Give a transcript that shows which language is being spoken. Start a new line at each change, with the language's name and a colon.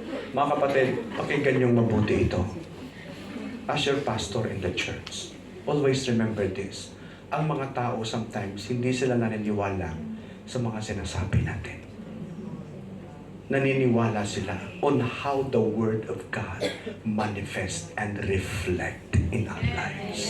Filipino: Mga kapatid, pakinggan niyong mabuti ito.
English: As your pastor in the church, always remember this.
Filipino: Ang mga tao sometimes, hindi sila naniniwala sa mga sinasabi natin. Naniniwala sila
English: on how the Word of God manifest and reflect in our lives.